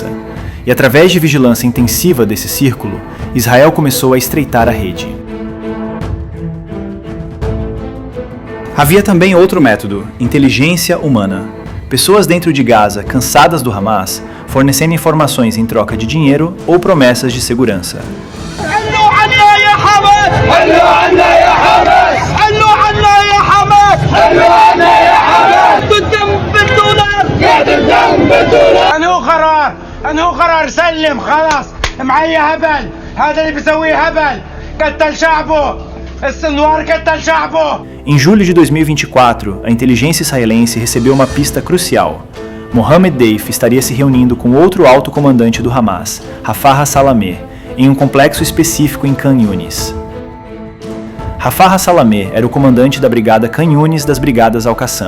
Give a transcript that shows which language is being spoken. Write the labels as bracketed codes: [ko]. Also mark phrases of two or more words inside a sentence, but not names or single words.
[pt] E através de vigilância intensiva desse círculo, Israel começou a estreitar a rede. Havia também outro método: inteligência humana. Pessoas dentro de Gaza, cansadas do Hamas, fornecendo informações em troca de dinheiro ou promessas de segurança. [ar] أنه قرار سلم خلاص معي هبل هذا اللي بيسويه هبل قتل شعبه السنوار قتل شعبه. [pt] Em julho de 2024, a inteligência israelense recebeu uma pista crucial. Mohammed Deif estaria se reunindo com outro alto comandante do Hamas, Rafah Salameh, em um complexo específico em Khan Yunis. Rafah Salameh era o comandante da brigada Khan Yunis das brigadas Al-Qassam.